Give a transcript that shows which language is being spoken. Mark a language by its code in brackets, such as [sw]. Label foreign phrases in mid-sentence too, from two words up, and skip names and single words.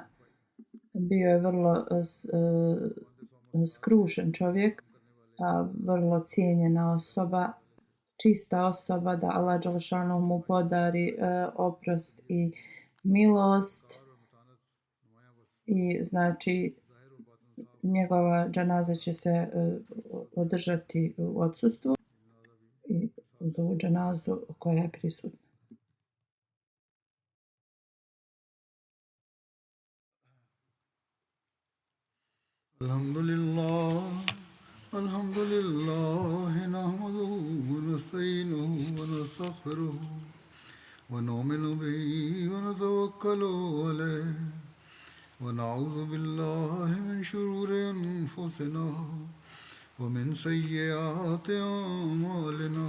[bs] Bio je vrlo skrušen čovjek, vrlo cijenjena osoba, čista osoba, da Allah dželešanu mu podari oprost i milost. I znači njegova dženaza će se održati u odsustvu i uz ovu dženazu koja je prisutna. [ar] الحمد لله نحمده ونستعينه ونستغفره ونؤمن به ونتوكل عليه ونعوذ بالله من شرور أنفسنا ومن سيئات أعمالنا.